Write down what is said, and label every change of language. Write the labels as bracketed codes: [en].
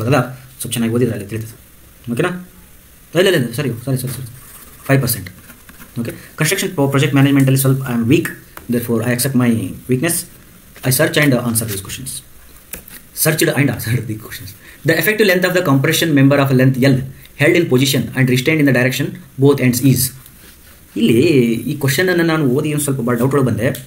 [kn] ಅಲ್ಲ, ಸ್ವಲ್ಪ ಚೆನ್ನಾಗಿ ಓದಿದ್ರೆ ಅಲ್ಲಿ ತಿಳಿತದೆ. ಓಕೆನಾ? ಇಲ್ಲ ಸರಿ 5%. ಓಕೆ, ಕನ್ಸ್ಟ್ರಕ್ಷನ್ ಪ್ರಾಜೆಕ್ಟ್ ಮ್ಯಾನೇಜ್ಮೆಂಟಲ್ಲಿ ಸ್ವಲ್ಪ [en] I am weak. Therefore, I accept my weakness. I search and answer these questions. Searched and answered these questions. The effective length of the compression member of a length L held in position and restrained in the direction both ends is. [kn] ಇಲ್ಲಿ ಈ ಕ್ವಶನನ್ನು ನಾನು ಓದಿ ಒಂದು ಸ್ವಲ್ಪ ಭಾಳ doubt ಒಳಗೆ ಬಂದೆ.